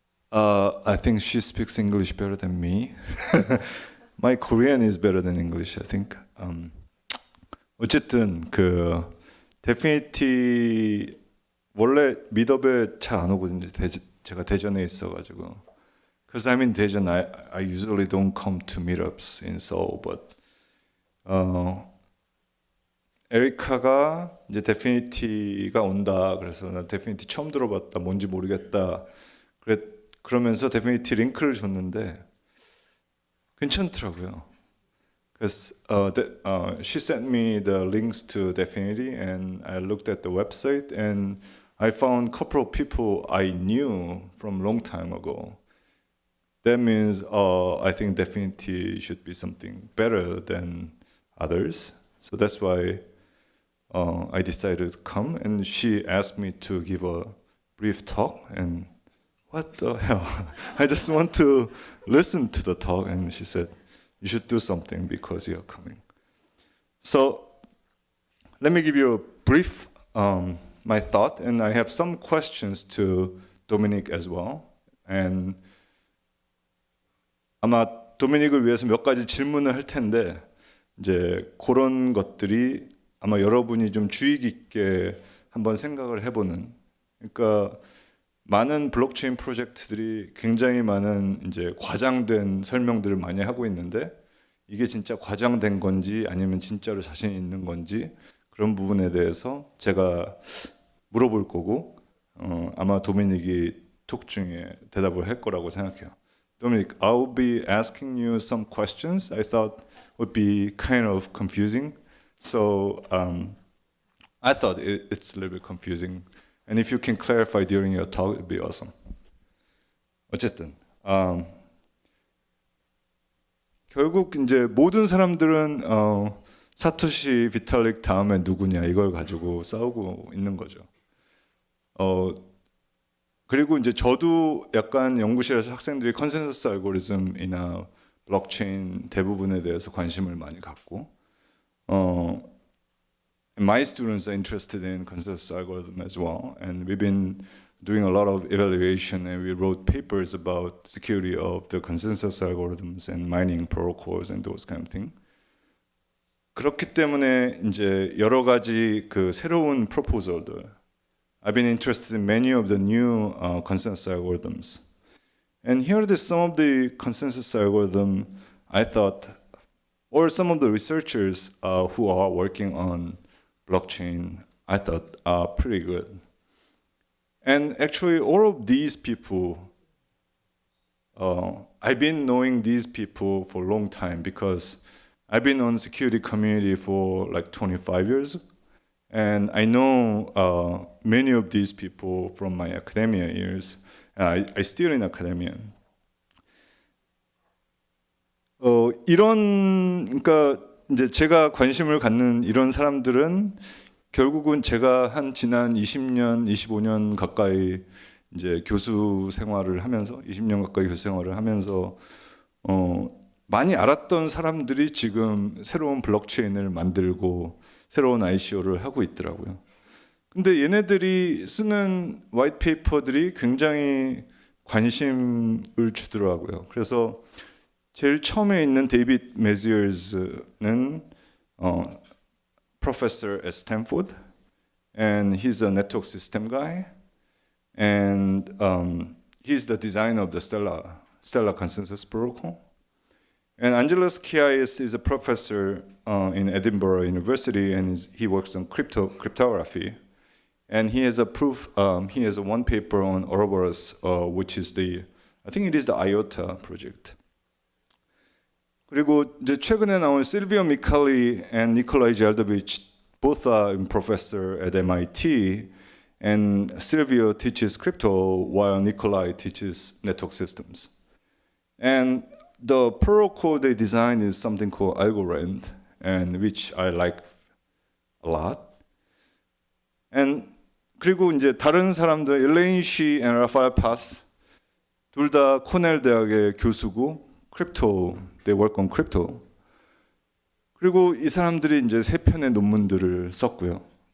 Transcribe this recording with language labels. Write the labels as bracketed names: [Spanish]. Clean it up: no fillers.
[English] I think she speaks English better than me. My Korean is better than English, I think. [Korean] 어쨌든 그 데피니티 원래 미드업에 잘 안 오거든요. 제가 대전에 있어가지고. [English] Because I'm in Daejeon, I usually don't come to meetups in Seoul, but [Korean] 에리카가 이제 데피니티가 온다. 그래서 나 데피니티 처음 들어봤다. 뭔지 모르겠다. 그러면서 데피니티 링크를 줬는데 괜찮더라고요. [English] Because she sent me the links to Definity, and I looked at the website, and I found a couple of people I knew from a long time ago. That means I think Definity should be something better than others. So that's why I decided to come, and she asked me to give a brief talk, and what the hell? I just want to listen to the talk, and she said, you should do something because you're coming. So let me give you a brief, my thought, and I have some questions to Dominic as well. [Korean] And 아마 도미닉을 위해서 몇 가지 질문을 할 텐데, 이제 그런 것들이 아마 여러분이 좀 주의 깊게 한번 생각을 해보는, 그러니까 많은 블록체인 프로젝트들이 굉장히 많은 이제 과장된 설명들을 많이 하고 있는데 이게 진짜 과장된 건지 아니면 진짜로 자신 있는 건지 그런 부분에 대해서 제가 물어볼 거고 아마 도미닉이 톡 중에 대답을 할 거라고 생각해요. [English] Dominic, I'll be asking you some questions I thought would be kind of confusing. So I thought it's a little bit confusing, and if you can clarify during your talk, it'd be awesome. [Korean] 어쨌든 결국 이제 모든 사람들은 사토시 비탈릭 다음에 누구냐 이걸 가지고 싸우고 있는 거죠. 그리고 이제 저도 약간 연구실에서 학생들이 컨센서스 알고리즘이나 블록체인 대부분에 대해서 관심을 많이 갖고. [English] My students are interested in consensus algorithm as well, and we've been doing a lot of evaluation, and we wrote papers about security of the consensus algorithms and mining protocols and those kind of thing. [Korean] 그렇기 때문에 이제 여러 가지 그 새로운 proposal들, [English] I've been interested in many of the new consensus algorithms, and here are some of the consensus algorithm I thought. Or some of the researchers who are working on blockchain, I thought are pretty good. And actually, all of these people, I've been knowing these people for a long time because I've been on security community for like 25 years. And I know many of these people from my academia years. And I still in academia. [Korean] 그러니까 이제 제가 관심을 갖는 이런 사람들은 결국은 제가 한 지난 20년, 25년 가까이 이제 교수 생활을 하면서 20년 가까이 교수 생활을 하면서 많이 알았던 사람들이 지금 새로운 블록체인을 만들고 새로운 ICO를 하고 있더라고요. 근데 얘네들이 쓰는 화이트 페이퍼들이 굉장히 관심을 주더라고요. 그래서 제일 처음에 있는 데이비드 메지어스는 [English] professor at Stanford, and he's a network system guy, and he's the designer of the Stellar Consensus Protocol. And Angelos Kiais is a professor in Edinburgh University, and he works on cryptography. And he has he has a one paper on Ouroboros, which is I think it is the IOTA project. [Korean] 그리고 이제 최근에 나온 실비오 미칼리 [English] and 니콜라이 젤도비치 both are professor at MIT and Silvio teaches crypto while Nikolai teaches network systems. And the protocol they designed is something called Algorand, and which I like a lot. [Korean] And 그리고 이제 다른 사람들 일레인 시 and 라파엘 파스 둘 다 코넬 대학의 교수고 크립토 [English] they work on crypto. [Korean] 그리고 이 사람들이 이제 세 편의 논문들을 썼고요.